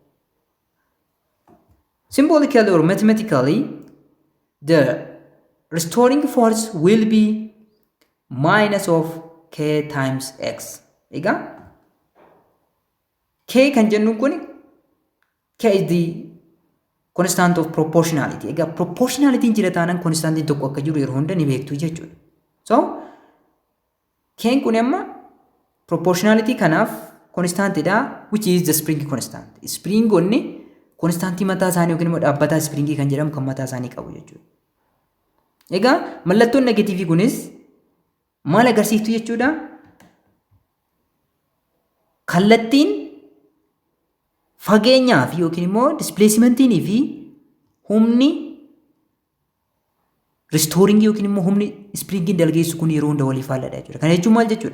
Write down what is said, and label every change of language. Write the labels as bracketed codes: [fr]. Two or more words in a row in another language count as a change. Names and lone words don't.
[en] Symbolically or mathematically, the restoring force will be minus of k times x. [om] Egaa k kan jennu kun [en] k is the constant of proportionality. [om] Egaa proportionality jira taanaan constantiin tokko akka jiru yeroo hunda ni beektu jechuudha. So k kun amma proportionality kanaaf constantidha, [en] which is the spring constant. [om] Spring onni konstaantii mataa isaanii yookiin immoo dhaabbataa springii kan jedhamu kan mataa isaanii qabu jechuudha. Egaa mallattoon negatiivii kunis maal agarsiiftu jechuudha? Kallattiin fageenyaa fi yookiin immoo displacementiinii fi humni restoring yookiin immoo humni springiin dalgeessu kun yeroo hunda waliif faalladha jechuudha. Kana jechuun maal jechuudha?